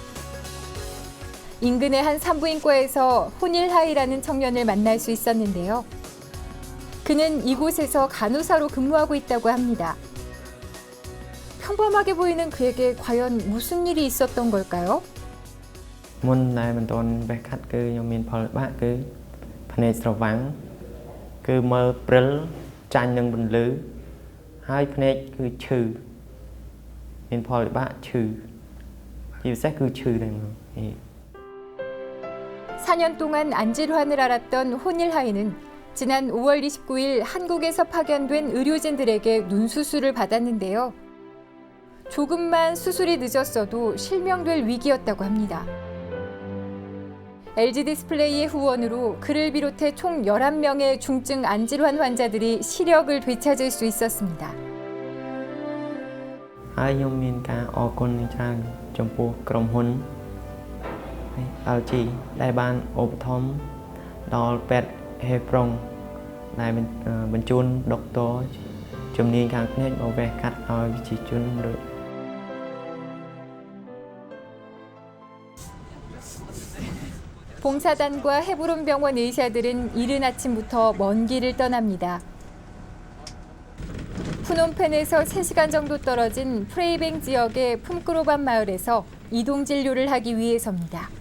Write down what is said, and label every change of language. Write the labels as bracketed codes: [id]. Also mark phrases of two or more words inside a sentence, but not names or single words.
[ko] 인근의 한 산부인과에서 혼일하이라는 청년을 만날 수 있었는데요. 그는 이곳에서 간호사로 근무하고 있다고 합니다. 평범하게 보이는 그에게 과연 무슨 일이 있었던 걸까요? [km] មុនដែលមិនទាន់បេះខាត់គឺខ្ញុំមានផលបាក់គឺភ្នែកស្រវាំងគឺមើលព្រិលចាញ់នឹងពន្លឺហើយភ្នែកគឺឈឺមានផលវិបាកឈឺជាពិសេសគឺឈឺតែម្ដង [ko] 4년 동안 안질환을 앓았던 혼일하이는 지난 5월 29일 한국에서 파견된 의료진들에게 눈 수술을 받았는데요. 조금만 수술이 늦었어도 실명될 위기였다고 합니다. LG 디스플레이의 후원으로 그를 비롯해 총 11명의 중증 안질환 환자들이 시력을 되찾을 수 있었습니다. [km] ហើយខ្ញុំមានការអរគុណច្រើនចំពោះក្រុមហ៊ុន LG ដែលបានឧបត្ថម្ភដល់ពេទ្យហេប្រុងដែលបញ្ជូនដុកទ័រជំនាញខាងភ្នែកមកវះកាត់ឲ្យប្រជាជនដូច [ko] 봉사단과 해부름병원 의사들은 이른 아침부터 먼 길을 떠납니다. 푸놈펜에서 3시간 정도 떨어진 프레이뱅 지역의 품크로반 마을에서 이동 진료를 하기 위해서입니다.